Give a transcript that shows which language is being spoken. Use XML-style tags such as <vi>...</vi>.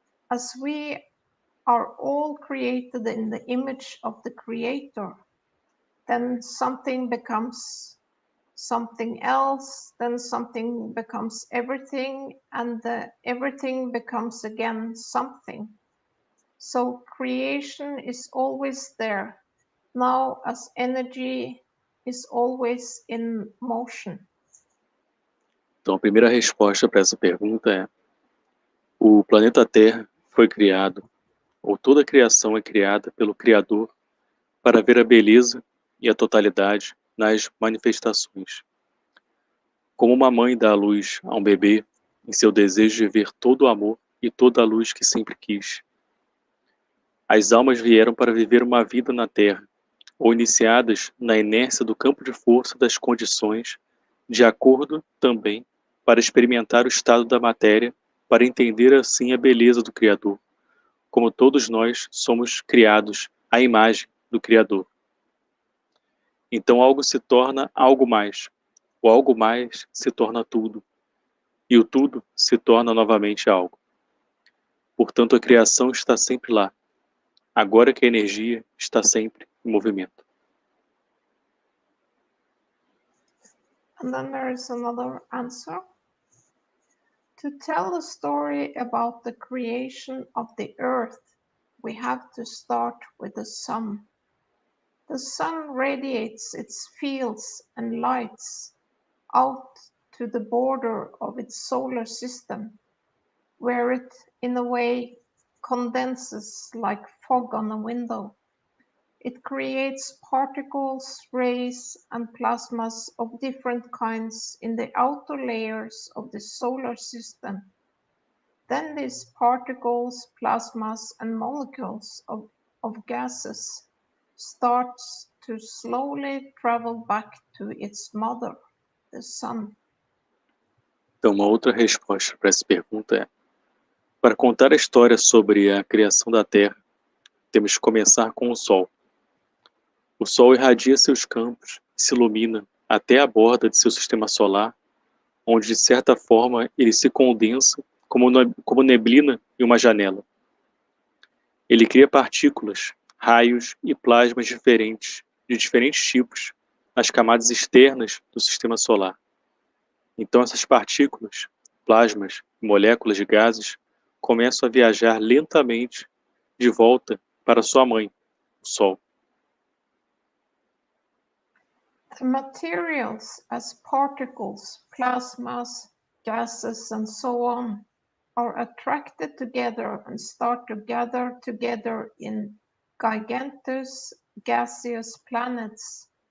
<en>As we are all created in the image of the Creator, then something becomes something else, then something becomes everything, and everything becomes again something. So creation is always there, now as energy is always in motion.</en> <pt>Então, a primeira resposta para essa pergunta é: o planeta Terra foi criado, ou toda a criação é criada pelo Criador para ver a beleza e a totalidade nas manifestações. Como uma mãe dá a luz a um bebê em seu desejo de ver todo o amor e toda a luz que sempre quis. As almas vieram para viver uma vida na Terra, ou iniciadas na inércia do campo de força das condições, de acordo também para experimentar o estado da matéria, para entender assim a beleza do Criador, como todos nós somos criados à imagem do Criador. Então algo se torna algo mais, o algo mais se torna tudo, e o tudo se torna novamente algo. Portanto, a criação está sempre lá, agora que a energia está sempre em movimento.</pt> <en>And then there is another answer. To tell the story about the creation of the earth, we have to start with the sun. The sun radiates its fields and lights out to the border of its solar system, where it, in a way, condenses like fog on a window. It creates particles, rays, and plasmas of different kinds in the outer layers of the solar system. Then these particles, plasmas, and molecules of gases starts to slowly travel back to its mother, the sun.</en> <pt>Então, uma outra resposta para essa pergunta é: para contar a história sobre a criação da Terra, temos que começar com o Sol. O Sol irradia seus campos e se ilumina até a borda de seu sistema solar, onde de certa forma ele se condensa como neblina em uma janela. Ele cria partículas, raios e plasmas diferentes, de diferentes tipos, nas camadas externas do sistema solar. Então essas partículas, plasmas e moléculas de gases começam a viajar lentamente de volta para sua mãe, o Sol.</pt> <en>The materials as particles, plasmas, gases, and so on are attracted together and start to gather together in gigantic gaseous planets.</en>